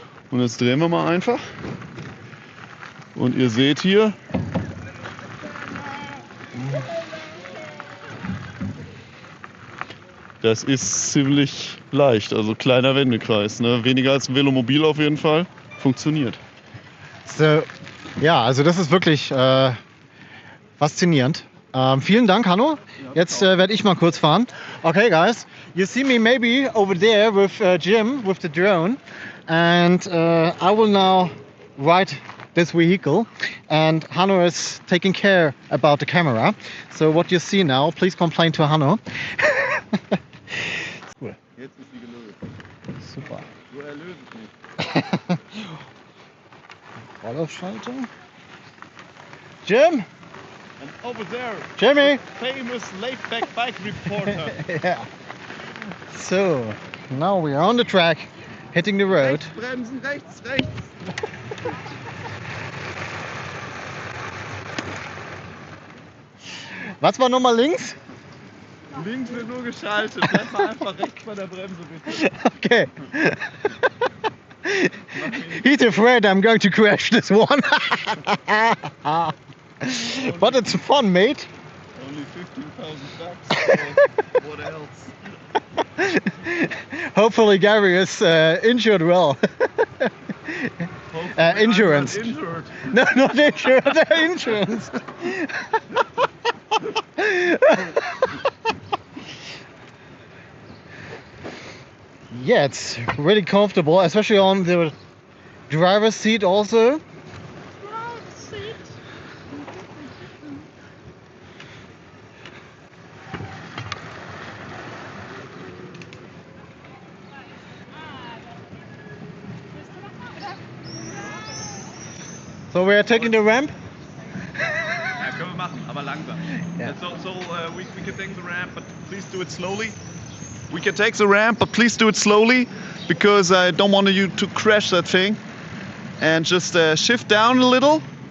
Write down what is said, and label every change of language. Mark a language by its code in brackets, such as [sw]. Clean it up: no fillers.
[de] Und jetzt drehen wir mal einfach. Und ihr seht hier, das ist ziemlich leicht. Also kleiner Wendekreis. Ne? Weniger als ein Velomobil auf jeden Fall. Funktioniert. So, ja, also das ist wirklich faszinierend. Vielen Dank, Hanno. Jetzt werde ich mal kurz fahren. [en] Okay, guys, you see me maybe over there with Jimm, with the drone. And I will now ride this vehicle, and Hanno is taking care about the camera. So what you see now, please complain to Hanno. Cool. [de] Jetzt ist sie gelöst. Super. Du erlöst mich. Rolllaufschalter. Jimm! [en] And over there, Jimmy! famous Laidback Bike Reporter. Yeah. So, now we are on the track, hitting the road. [de] Rechts bremsen, rechts, rechts. Was war nochmal links? Links wird nur geschaltet. Bleib mal einfach rechts bei der Bremse, bitte. [en] Okay. He's afraid I'm going to crash this one. But it's fun, mate. Only 15,000 bucks. So what else? Hopefully Gary is injured well. Insurance. I'm not injured. No, not insurance. Insurance. Yeah, it's really comfortable, especially on the driver's seat also. So we are taking the ramp. [de] Ja, können wir machen, aber langsam. [en] Yeah. We can take the ramp, but please do it slowly. We can take the ramp, but please do it slowly, because I don't want you to crash that thing. And just shift down a little.